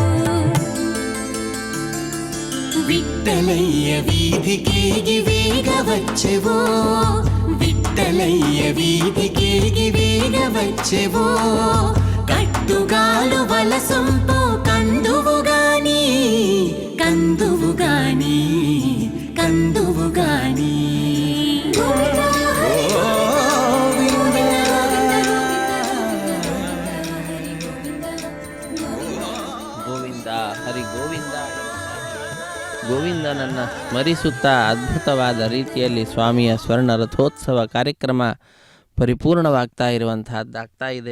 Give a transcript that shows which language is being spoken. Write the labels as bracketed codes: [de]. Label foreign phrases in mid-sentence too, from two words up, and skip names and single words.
[te] విట్టలయ్య వీధికేగి వేగ వచ్చెవో విట్టలయ్య వీధికేగి వేగ వచ్చెవో కట్టుగాలు వలసొంపు కందువుగాని కందువుగాని కందువుగాని [kn] ಗೋವಿಂದ ಹರಿ ಗೋವಿಂದ ಗೋವಿಂದನನ್ನು ಸ್ಮರಿಸುತ್ತಾ ಅದ್ಭುತವಾದ ರೀತಿಯಲ್ಲಿ ಸ್ವಾಮಿಯ ಸ್ವರ್ಣ ರಥೋತ್ಸವ ಕಾರ್ಯಕ್ರಮ ಪರಿಪೂರ್ಣವಾಗ್ತಾ ಇರುವಂತಹದ್ದಾಗ್ತಾ ಇದೆ.